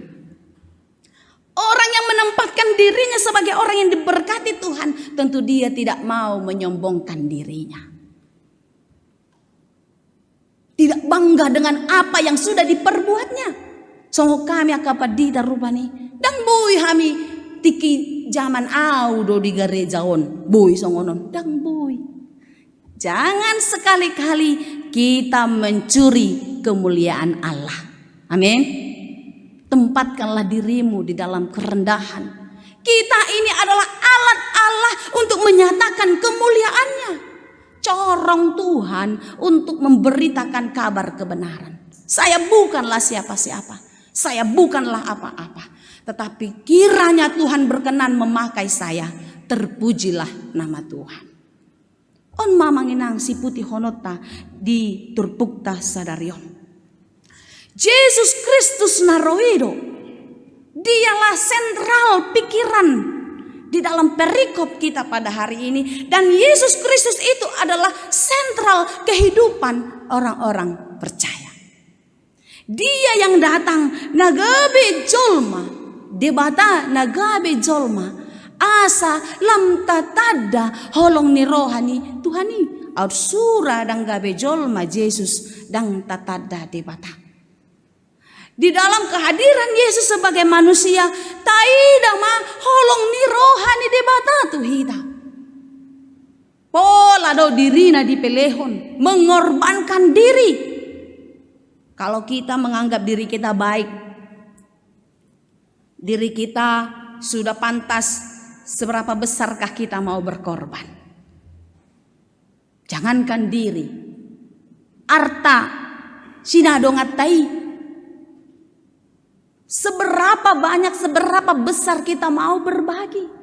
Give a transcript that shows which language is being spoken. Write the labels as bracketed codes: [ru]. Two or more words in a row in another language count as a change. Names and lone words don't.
[id] Orang yang menempatkan dirinya sebagai orang yang diberkati Tuhan, tentu dia tidak mau menyombongkan dirinya. Tidak bangga dengan apa yang sudah diperbuatnya. [bbc] Songho kami akapadita rupani, dan bui hami tiki zaman au do di gerejaon boy songonon dang boy. [id] Jangan sekali-kali kita mencuri kemuliaan Allah. Amin. Tempatkanlah dirimu di dalam kerendahan. Kita ini adalah alat Allah untuk menyatakan kemuliaannya. Corong Tuhan untuk memberitakan kabar kebenaran. Saya bukanlah siapa-siapa. Saya bukanlah apa-apa. Tetapi kiranya Tuhan berkenan memakai saya. Terpujilah nama Tuhan. [bbc] On mamanginang si putih honota di turpukta sadarion. Yesus Kristus naroido. [id] Dialah sentral pikiran di dalam perikop kita pada hari ini. Dan Yesus Kristus itu adalah sentral kehidupan orang-orang percaya. [bbc] Dia yang datang nagabe jolma, debata nagabe jolma, asa lam tatada holong ni rohani Tuhani, sura dang gabe jolma Yesus dang tatada debata. [id] Di dalam kehadiran Yesus sebagai manusia, [bbc] taida ma holong ni rohani debata tu hita. Pola do dirina di pelehon, [id] mengorbankan diri. Kalau kita menganggap diri kita baik, diri kita sudah pantas, seberapa besarkah kita mau berkorban? Jangankan diri, arta, sinadongatai, seberapa banyak, seberapa besar kita mau berbagi.